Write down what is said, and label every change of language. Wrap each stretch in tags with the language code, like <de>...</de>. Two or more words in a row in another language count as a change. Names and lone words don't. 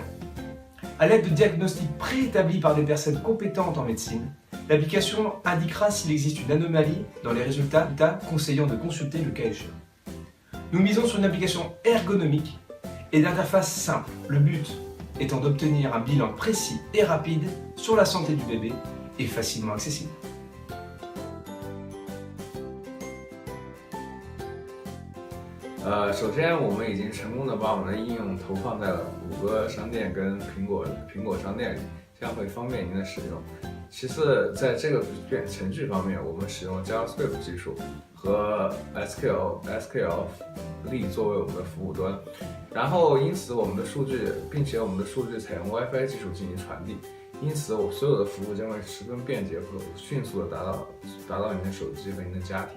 <fr>À l'aide de diagnostics préétablis par des personnes compétentes en médecine, l'application indiquera s'il existe une anomalie dans les résultats, conseillant de consulter le cas échéant. Nous misons sur une application ergonomique et d'interface simple, le but étant d'obtenir un bilan précis et rapide sur la santé du bébé et facilement accessible.</fr> <zh>首先我们已经成功的把我们的应用投放在了谷歌商店跟苹果商店里，这样会方便您的使用。其次，在这个程序方面，我们使用 JavaScript 技术和 SQL 作为我们的服务端，然后因此我们的数据，并且我们的数据采用 WiFi 技术进行传递，因此我所有的服务将会十分便捷和迅速的达到您的手机和您的家庭。</zh>